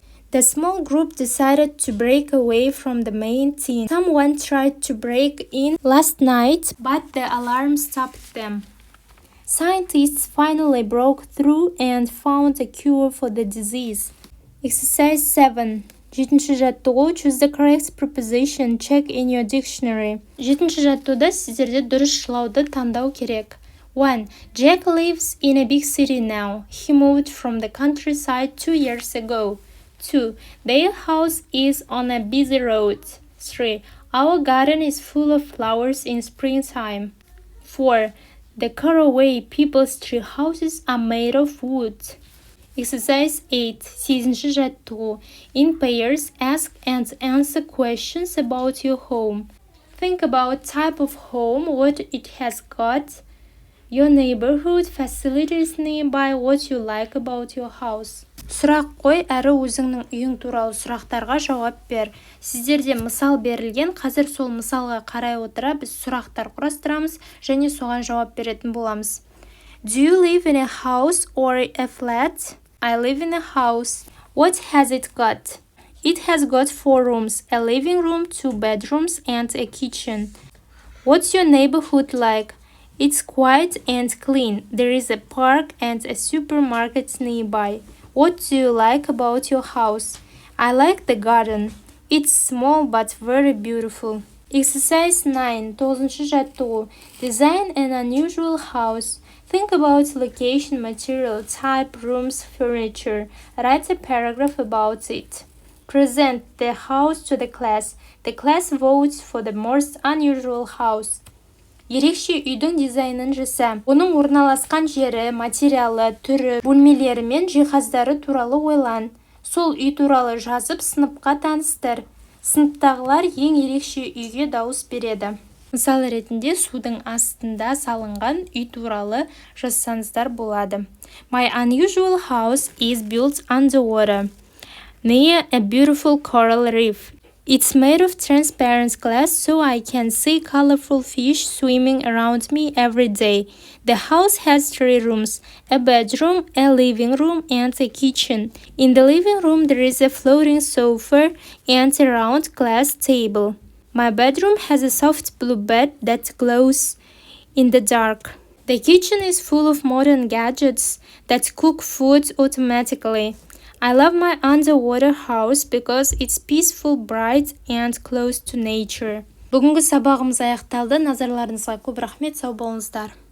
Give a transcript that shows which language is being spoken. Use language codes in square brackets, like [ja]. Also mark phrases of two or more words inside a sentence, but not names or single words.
[en] The small group decided to break away from the main team. Someone tried to break in last night, but the alarm stopped them. Scientists finally broke through and found a cure for the disease. Exercise 7. [kk] 7-ші жаттығу. [en] Choose the correct preposition. Check in your dictionary. [kk] 7-ші жаттығуда сіздерде дұрыс жылауды таңдау керек. [en] 1. Jack lives in a big city now. He moved from the countryside 2 years ago. 2. Their house is on a busy road. 3. Our garden is full of flowers in springtime. 4. The caraway people's tree houses are made of wood. Exercise 8. [kk] 8-ші жаттығу. [en] In pairs, ask and answer questions about your home. Think about type of home, what it has got, your neighborhood, facilities nearby, what you like about your house. [kk] Сұрақ қой әрі өзіңнің үйің туралы сұрақтарға жауап бер. Сіздерде мысал берілген, қазір сол мысалға қарай отыра біз сұрақтар құрастырамыз және соған жауап беретін боламыз. [en] Do you live in a house or a flat? I live in a house. What has it got? It has got 4 rooms, a living room, 2 bedrooms, and a kitchen. What's your neighborhood like? It's quiet and clean. There is a park and a supermarket nearby. What do you like about your house? I like the garden. It's small but very beautiful. Exercise 9. [kk] 9-ші жаттығу. [en] Design an unusual house. Think about location, material, type, rooms, furniture. Write a paragraph about it. Present the house to the class. The class votes for the most unusual house. [kk] Ерекше үйдің дизайнын жаса. Оның орналасқан жері, материалы, түрі, бөлмелері мен жиһаздары туралы ойлан. Сол үй туралы жазып, сыныпқа таныстыр. Сыныптағылар ең ерекше үйге дауыс береді. Мысал ретінде судың астында салынған үй туралы жазсаңыздар болады. [en] My unusual house is built underwater, near a beautiful coral reef. It's made of transparent glass so I can see colorful fish swimming around me every day. The house has 3 rooms, a bedroom, a living room, and a kitchen. In the living room there is a floating sofa and a round glass table. My bedroom has a soft blue bed that glows in the dark. The kitchen is full of modern gadgets that cook food automatically. I love my underwater house because it's peaceful, bright, and close to nature. [kk] Бүгінгі сабағымыз аяқталды. Назарларыңызға көп рахмет, сау болыңыздар.